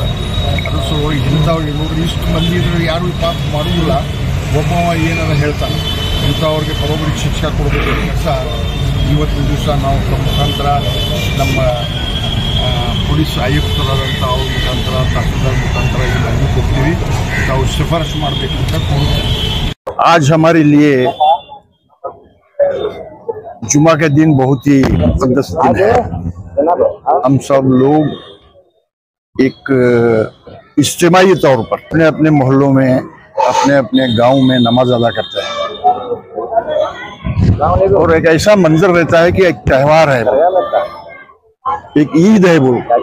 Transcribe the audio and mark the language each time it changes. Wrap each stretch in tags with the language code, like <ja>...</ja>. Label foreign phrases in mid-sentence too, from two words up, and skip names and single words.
<kn>ಅದ್ರ ಸಲುವಾಗಿ ಇಂಥವ್ರಿಗೆ ನೋಡ್ರಿ, ಇಷ್ಟು ಮಂದಿ ಇದ್ರೆ ಯಾರು ಪಾಪ ಮಾಡೋದಿಲ್ಲ, ಒಬ್ಬವ ಏನಾರ ಹೇಳ್ತಾನೆ. ಇಂಥವ್ರಿಗೆ ಬರೋಬ್ಬರಿಗೆ ಶಿಕ್ಷೆ ಕೊಡಬೇಕು ಕೆಲಸ ಇವತ್ತಿನ ದಿವಸ ನಾವು ಮುಖಾಂತರ ನಮ್ಮ ಪೊಲೀಸ್ ಆಯುಕ್ತರಾದಂಥ ಅವ್ರ ಮುಖಾಂತರ, ತಹಸೀಲ್ದಾರ್ ಮುಖಾಂತರ ಇಲ್ಲಿ ಕೊಡ್ತೀವಿ. ನಾವು ಶಿಫಾರಸು ಮಾಡಬೇಕು ಅಂತ ಕೋರುತ್ತೇವೆ.</kn> <ur>آج ہمارے لیے جمعہ کا دن بہت ہی مقدس دن ہے. ہم سب لوگ ایک اجتماعی طور پر اپنے اپنے محلوں میں، اپنے اپنے گاؤں میں نماز ادا کرتے ہیں اور ایک ایسا منظر رہتا ہے کہ ایک تہوار ہے، ایک عید ہے وہ.</ur>